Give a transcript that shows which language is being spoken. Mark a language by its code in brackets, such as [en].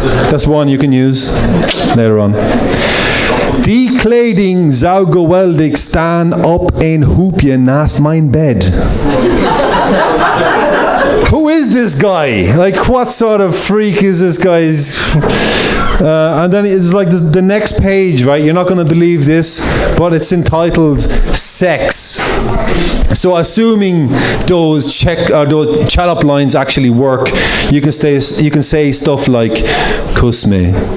[en] That's one you can use later on. [nl] Die kleding zou geweldig staan op een hoopje naast mijn bed. [en] Who is this guy? Like, what sort of freak is this guy? And then it's like the next page, right? You're not going to believe this, but it's entitled Sex. So assuming those chat-up lines actually work, you can say stuff like, [nl] kus me.